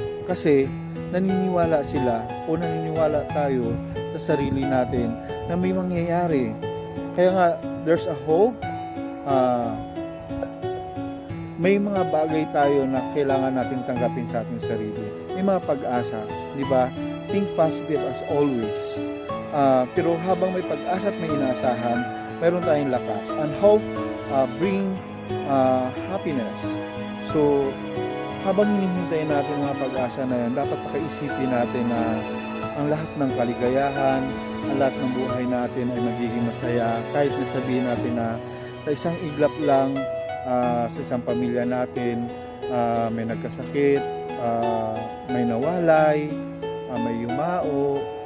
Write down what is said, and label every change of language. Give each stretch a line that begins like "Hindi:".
Filipino: Kasi naniniwala sila o naniniwala tayo sa sarili natin na may mangyayari. Kaya nga,
English: there's a hope.
Filipino: May mga bagay tayo na kailangan nating tanggapin sa ating sarili. May mga pag-asa, di ba?
English: Think positive as always.
Filipino: Pero habang may pag-asa at may inaasahan, mayroon tayong lakas.
English: And hope bring happiness.
Filipino: So, habang hinihintay natin mga pag-asa na yan, dapat pakaisipin natin na ang lahat ng kaligayahan, ang lahat ng buhay natin ay magiging masaya. Kahit nasabihin natin na sa isang iglap lang, sa isang pamilya natin, may nagkasakit, may nawalay, may yumao.